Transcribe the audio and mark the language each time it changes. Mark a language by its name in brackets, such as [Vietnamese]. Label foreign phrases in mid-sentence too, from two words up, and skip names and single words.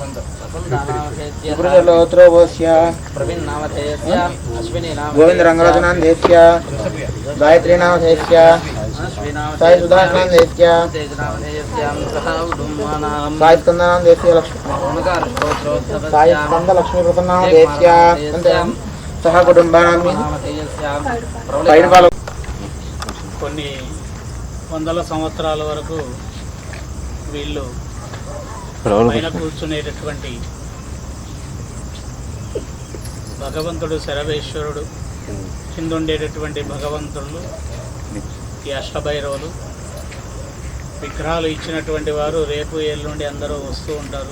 [Sanskrit] वसन्तानामधेयस्यां प्रवीणनामधेयस्यां अश्विनीनामधेयस्यां गोविन्दरङ्गराजनामधेयस्यां गायत्रीनामधेयस्यां साई सुधानामधेयस्यां तेजनामधेयस्यां सह उडुम्मानां साई स्कन्दनामधेयस्यां साई स्कन्द लक्ष्मीप्रसन्नामधेयस्यां सह कुटुम्बानां [Telugu] కొన్ని వందల సంవత్సరాల వరకు వీళ్ళు పైన కూర్చునేటటువంటి భగవంతుడు శరభేశ్వరుడు, కింద ఉండేటటువంటి భగవంతుడు ఈ అష్టభైరవులు విగ్రహాలు ఇచ్చినటువంటి వారు రేపు ఎల్లుండి అందరూ వస్తూ ఉంటారు.